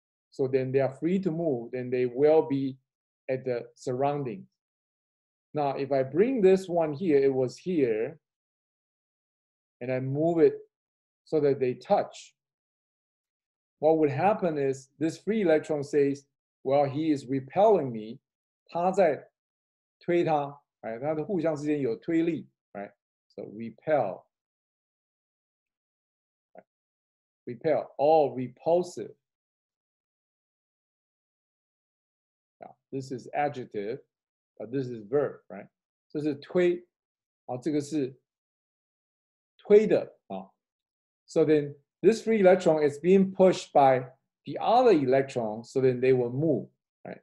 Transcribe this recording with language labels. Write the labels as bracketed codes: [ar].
[en] So then they are free to move, then they will be at the surroundings. Now, if I bring this one here, it was here, and I move it so that they touch. What would happen is this free electron says, well, he is repelling me. [zh] 他在推他，它的互相之间有推力 ，right? [en] So repel, repel, all repulsive. Now, this is adjective, but this is verb, right? 这是推，这个是推的 So then this free electron is being pushed by the other electron, so then they will move, right?